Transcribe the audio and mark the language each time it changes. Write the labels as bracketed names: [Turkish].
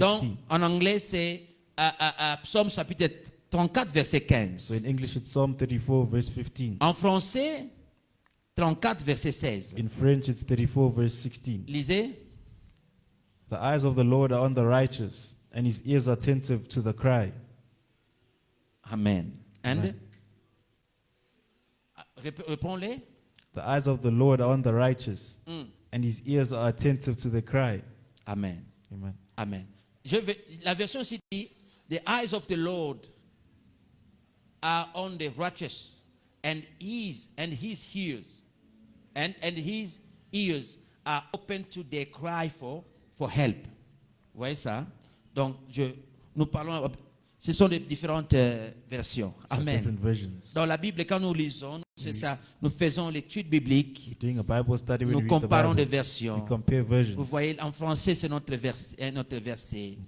[French] Donc, en anglais, c'est Psaume chapitre 34, verset 15. [English] So in English, it's Psalm 34, verse 15. [French] En français, 34, verset 16. [English] In French, it's 34, verse 16. [French] Lisez. [English] The eyes of the Lord are on the righteous, and his ears are attentive to the cry. Amen. And? Amen. [French] Réponds-les. [English] The eyes of the Lord are on the righteous, and his ears are attentive to the cry. Amen. Amen. Amen. [French] La version ici dit, [English] the eyes of the Lord are on the righteous, and his ears, and his ears are open to their cry for help. [French] Vous voyez ça? Donc, nous parlons, ce sont des différentes versions. [English] Amen. Different versions. [French] Dans la Bible, quand nous lisons, c'est ça, nous faisons l'étude biblique, [English] Doing a Bible study, when [French] nous [English] we read the [French] comparons des [English] Bible, we [French] versions. [English] compare versions. [French] Vous voyez, en français, c'est notre verset.